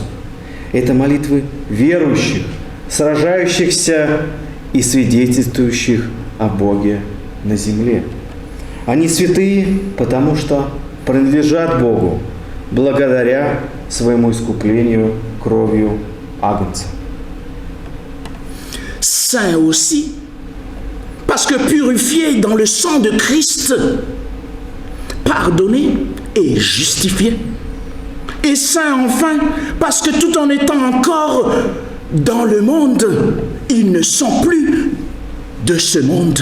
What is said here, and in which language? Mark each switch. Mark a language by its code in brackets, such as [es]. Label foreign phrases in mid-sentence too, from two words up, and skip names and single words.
[ru] Это молитвы верующих, сражающихся и свидетельствующих о Боге на земле. Они святые, потому что принадлежат Богу благодаря своему искуплению кровью агнца. [fr] Saint aussi, parce que purifié dans le sang de Christ, pardonné et justifié. Et saint enfin, parce que tout en étant encore dans le monde, ils ne sont plus de ce monde.